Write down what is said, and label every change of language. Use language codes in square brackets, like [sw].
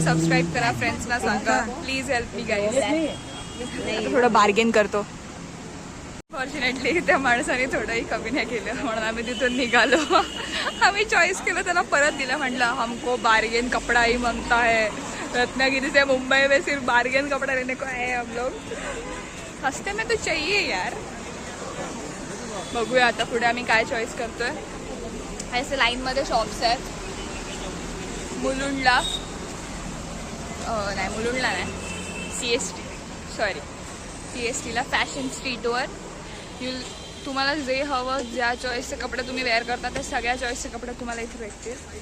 [mr] Subscribe करा. फ्रेंड्सना सांगा. [en] Please help me guys. [mr] थोडं बार्गेन करतो. फॉर्च्युनेटली त्या माणसाने थोडंही कमी नाही केलं म्हणून आम्ही तिथून निघालो. आम्ही चॉईस केलं, त्याला परत दिलं. म्हटलं [hi] हमको बार्गेन कपडा ही मांगता है. रत्नागिरी से मुंबई में सिर्फ बार्गेन कपड़ा लेने को है हम लोग. सस्ते में तो चाहिए यार. [mr] बघूया आता पुढे आम्ही काय चॉईस करतोय. असे लाईनमध्ये शॉप्स आहेत. मुलुंडला नाही, CST सॉरी CSTला फॅशन स्ट्रीटवर तुम्हाला जे हवं, ज्या चॉईसचे कपडे तुम्ही वेअर करता ते सगळ्या चॉईसचे कपडे तुम्हाला इथे भेटतील.